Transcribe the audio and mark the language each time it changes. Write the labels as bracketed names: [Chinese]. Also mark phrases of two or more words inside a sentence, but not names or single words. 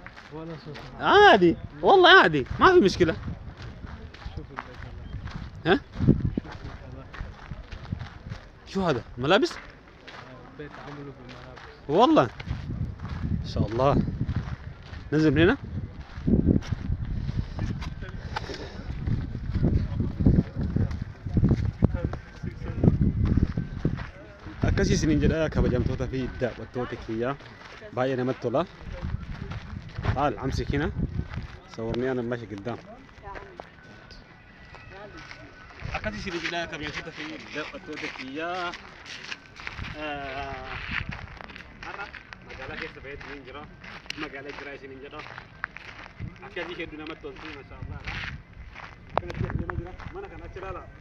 [Arabic] ولا صوت معه عادي والله عادي ما في مشكلة شوف البيت ها؟ هذا شوف هذا شو هذا ملابس؟ بيت عمله بالملابس والله ان شاء الله ننزل من هنا [Oromo] akkasii isiniin jedha kabajamtoota fi daawwattoota kiyya baay'ee namatti tola [Arabic] تعال امسك هنا صورني انا ماشي قدام [Oromo] akkasii isiniin jedha kabajamtoota fi daawwattoota kiyya har'a magaalaa keessa baay'ee jira magaalaa jira isiniin jedha akkasii hedduu namatti toltu mashallah kanatti deemaa jira mana kana achi ilaala